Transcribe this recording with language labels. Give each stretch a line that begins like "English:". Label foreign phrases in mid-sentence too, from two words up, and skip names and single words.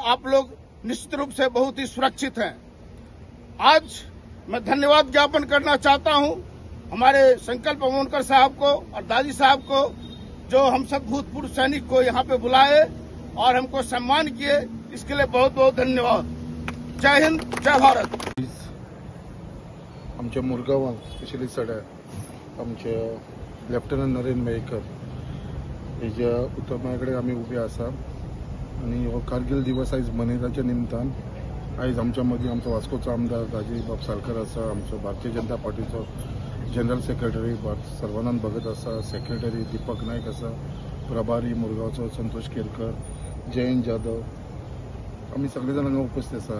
Hindi: आप लोग निश्चित रूप से बहुत ही सुरक्षित हैं. आज मैं धन्यवाद ज्ञापन करना चाहता हूं हमारे संकल्प अमोनकर साहब को और दादी साहब को, जो हम सब भूतपूर्व सैनिक को यहाँ पे बुलाए और हमको सम्मान किए. इसके लिए बहुत बहुत धन्यवाद. जय हिंद, जय भारत.
Konkani: आमच्या मुरगांवां स्पेशली सड्या आमचे लेफ्टनंट नरेंद्र मयेकर हेज्या हुतात्म्या कडेन आमी उबे आसा आनी हो कारगिल दिवस आयज मनयताच्या निमतान आयज आमच्या मदीं आमचो वास्कोचो आमदार दाजी बाब सालकर आसा, आमचो भारतीय जनता पार्टीचो जनरल सेक्रेटरी सर्वानंद भगत आसा, सेक्रेटरी दीपक नायक आसा, प्रभारी मुरगांवचो संतोष केरकर, जयंत जाधव, आमी सगळे जाण हांगा उपस्थित आसा.